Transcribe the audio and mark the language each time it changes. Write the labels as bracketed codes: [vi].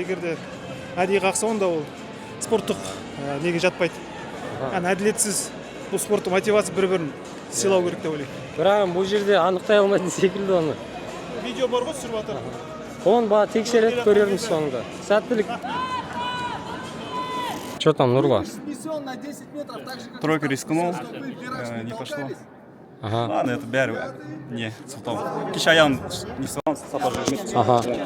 [kk] Егер де әдейі қақса, онда ол спорттық неге жатпайды. Әділетсіз бұл спорттық мотивация бір-бірін сыйлау керек деп ойлаймын. Бірақ бұл жерде анықтай алмайтын секілді оны. Видео бар ғой түсіріп жатыр. Оны бала тексеріп көрерміз соңында. Сәттілік. [ru] Что там, Нурла? Тройку рискнул, не пошло. Ладно, это [kk] бәрі не сұлтау. Кеше аяғым не салам, сапар жүрмейді.